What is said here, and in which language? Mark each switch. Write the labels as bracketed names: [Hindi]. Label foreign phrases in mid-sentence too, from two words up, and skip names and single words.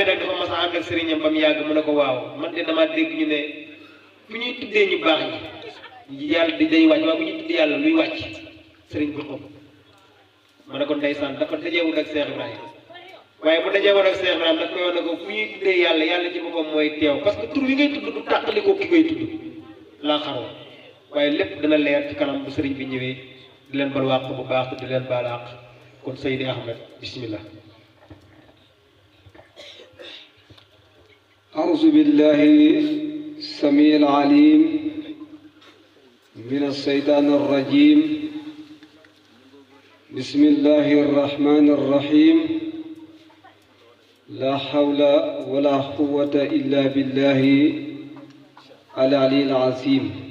[Wolof] nag dafa mas a ànd ak sëriñam ba mu yàgg mu ne ko waaw man de dama dégg ñu ne fu ñuy tuddee ñu baax ñi yàlla di day wàcc waaye bu ñuy tuddee yàlla luy wàcc sëriñ bi xob ma ne ko ndeysaan dafa dajewul ak Cheikh Ibrahima waaye bu dajewoon ak Cheikh Ibrahima daf koy wax ne ko fu ñuy tuddee yàlla yàlla ci boppam mooy teew [French] parce que [Wolof] tur wi ngay tudd du tàqali ko ki ngay tudd laa xaroo waaye lépp dana leer ci kanam bu sëriñ bi ñëwee di leen bal wàq bu baax te di leen baal àq kon Seydi Ahmed bismillah. [Arabic] أعوذ بالله السميع العليم من الشيطان الرجيم بسم الله الرحمن الرحيم لا حول ولا قوة إلا بالله العلي العظيم